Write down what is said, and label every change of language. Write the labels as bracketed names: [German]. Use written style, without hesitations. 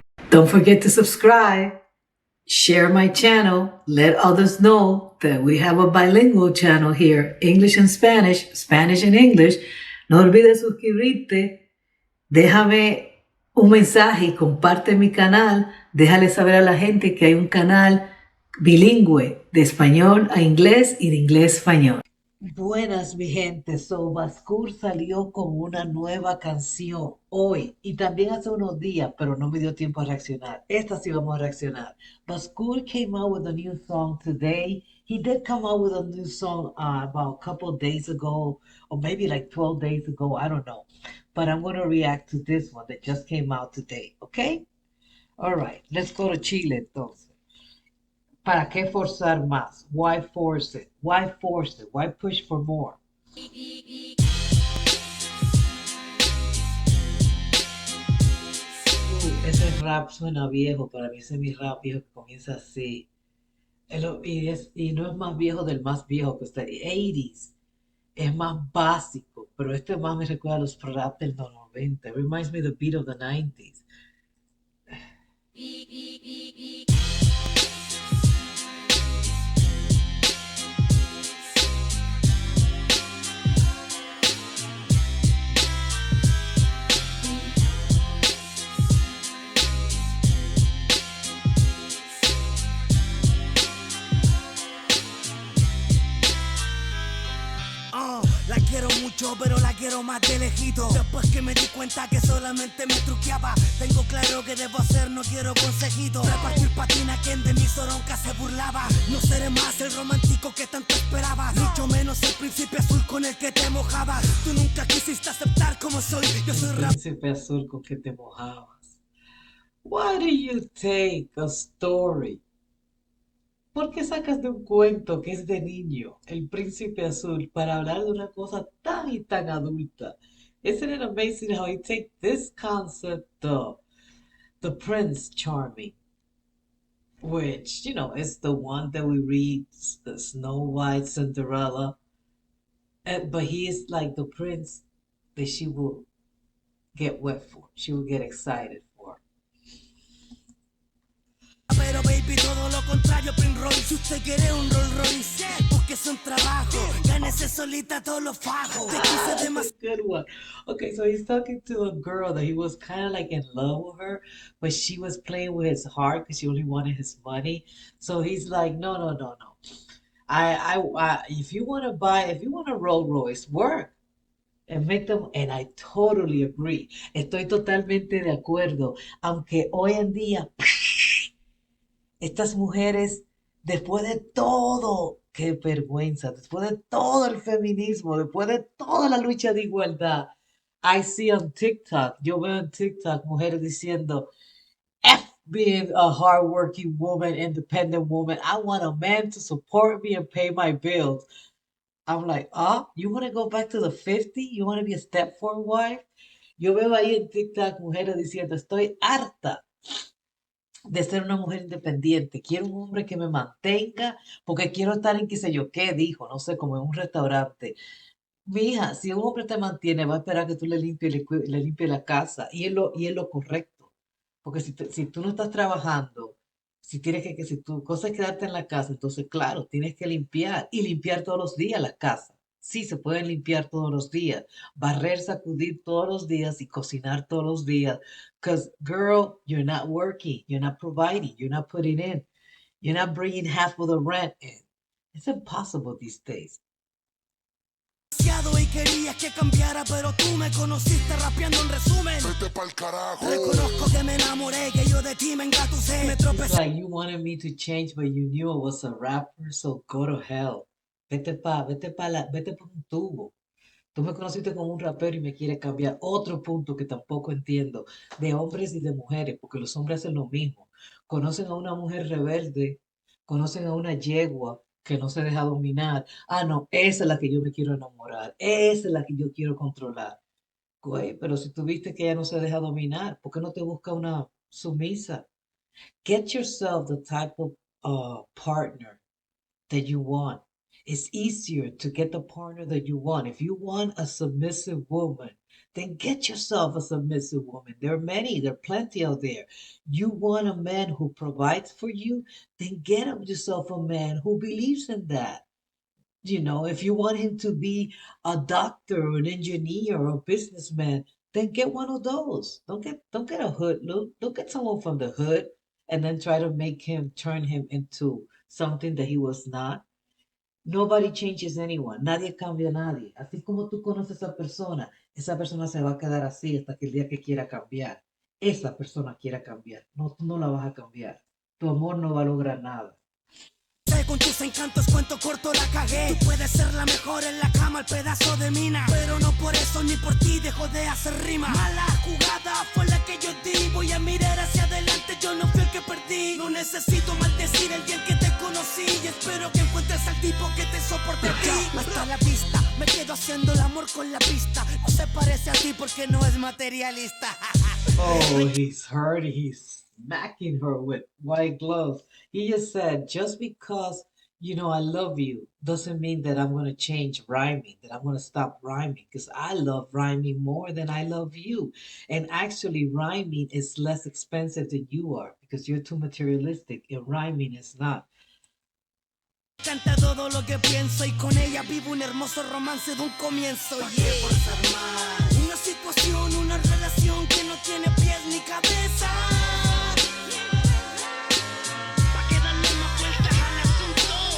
[English] Don't forget to subscribe, share my channel, let others know that we have a bilingual channel here, English and Spanish, Spanish and English. [Spanish] No olvides suscribirte, déjame un mensaje y comparte mi canal. Déjale saber a la gente que hay un canal bilingüe de español a inglés y de inglés a español. Buenas, mi gente. Bascur salió con una nueva canción hoy y también hace unos días, pero no me dio tiempo a reaccionar. Esta sí vamos a reaccionar. [English] Bascur came out with a new song today. He did come out with a new song about a couple days ago, or maybe like 12 days ago. I don't know. But I'm going to react to this one that just came out today. Okay? All right. Let's go to Chile [Spanish] entonces. ¿Para qué forzar más? [English] Why force it? Why force it? Why push for more? [Spanish] Ese rap suena viejo, para mí ese es mi rap viejo que comienza así. Y no es más viejo del más viejo que usted. 80s. Es más básico, pero este más me recuerda a los rap del 90. [English] It reminds me of the beat of the 90s. [Spanish] La quiero mucho, pero la quiero más de lejito. Después que me di cuenta que solamente me truqueaba, tengo claro que debo hacer, no quiero consejitos. Repartir patina quien de mi soronca se burlaba. No seré más el romántico que tanto esperaba, mucho menos el príncipe azul con el que te mojabas. Tú nunca quisiste aceptar como soy. Yo soy rap. Príncipe azul con que te mojabas. Why do you take a story? ¿Por qué sacas de un cuento que es de niño, El Príncipe Azul, para hablar de una cosa tan y tan adulta? [English] Isn't it amazing how you take this concept of the Prince Charming, which, is the one that we read, the Snow White, Cinderella, but he is like the prince that she will get wet for, she will get excited for. [Spanish] Pero baby, todo lo contrario, Prince Royce. Si usted quiere un Rolls Royce, búsquese un trabajo, gánese solita todos los fajos. Te quise demasiado. [English] Good one. Okay, so he's talking to a girl that he was kind of like in love with her, but she was playing with his heart because she only wanted his money. So he's like, no, no, no, no. If you want to if you want a Rolls Royce, work and make them. And I totally agree. [Spanish] Estoy totalmente de acuerdo. Aunque hoy en día estas mujeres, después de todo, qué vergüenza, después de todo el feminismo, después de toda la lucha de igualdad, [English] I see on TikTok, [Spanish] yo veo en TikTok mujeres diciendo, [English] F being a hardworking woman, independent woman, I want a man to support me and pay my bills. I'm like, you want to go back to the 50? You want to be a step-forward wife? [Spanish] Yo veo ahí en TikTok mujeres diciendo, estoy harta de ser una mujer independiente. Quiero un hombre que me mantenga porque quiero estar en qué sé yo qué, dijo, no sé, como en un restaurante. Mija, si un hombre te mantiene, va a esperar que tú le limpies, le limpies la casa y es lo correcto. Porque si tú no estás trabajando, si tienes si tu cosa es quedarte en la casa, entonces claro, tienes que limpiar y limpiar todos los días la casa. Sí, se pueden limpiar todos los días, barrer, sacudir todos los días y cocinar todos los días. [English] Because, girl, you're not working, you're not providing, you're not putting in, you're not bringing half of the rent in. It's impossible these days. [Spanish] Y querías que cambiara, pero tú me conociste rapeando en resumen. Vete pa'l carajo. Reconozco que me enamoré, que yo de ti me engatusé. Me tropecé. [English] Like you wanted me to change, but you knew I was a rapper, so go to hell. [Spanish] Vete pa un tubo. Tú me conociste como un rapero y me quieres cambiar. Otro punto que tampoco entiendo, de hombres y de mujeres, porque los hombres hacen lo mismo. Conocen a una mujer rebelde, conocen a una yegua que no se deja dominar. Ah, no, esa es la que yo me quiero enamorar, esa es la que yo quiero controlar. Güey, pero si tú viste que ella no se deja dominar, ¿por qué no te busca una sumisa? [English] Get yourself the type of partner that you want. It's easier to get the partner that you want. If you want a submissive woman, then get yourself a submissive woman. There are many, there are plenty out there. You want a man who provides for you, then get yourself a man who believes in that. If you want him to be a doctor or an engineer or a businessman, then get one of those. Don't get a hood. Don't get someone from the hood and then try to turn him into something that he was not. Nobody changes anyone. [Spanish] Nadie cambia a nadie. Así como tú conoces a esa persona se va a quedar así hasta que el día que quiera cambiar. Esa persona quiera cambiar. No, tú no la vas a cambiar. Tu amor no va a lograr nada. Con tus encantos cuento corto la cagué. Tú puedes ser la mejor en la cama, el pedazo de mina, pero no por eso ni por ti dejo de hacer rima. Mala jugada fue la que yo di. Voy a mirar hacia adelante, yo no fui el que perdí. No necesito maldecir el día en que te conocí, y espero que encuentres al tipo que te soporte a ti. Hasta la vista, me quedo haciendo el amor con la pista. No se parece a ti porque no es materialista. [English] Oh, he's hurt. He's smacking her with white gloves. He just said, just because, I love you doesn't mean that I'm going to change rhyming, that I'm going to stop rhyming, because I love rhyming more than I love you. And actually, rhyming is less expensive than you are because you're too materialistic, and rhyming is not. [Spanish] Canta todo lo que pienso y con ella vivo un hermoso romance de un comienzo. Yeah. Una situación, una relación que no tiene pies ni cabeza. Pa' que darle más vueltas al asunto.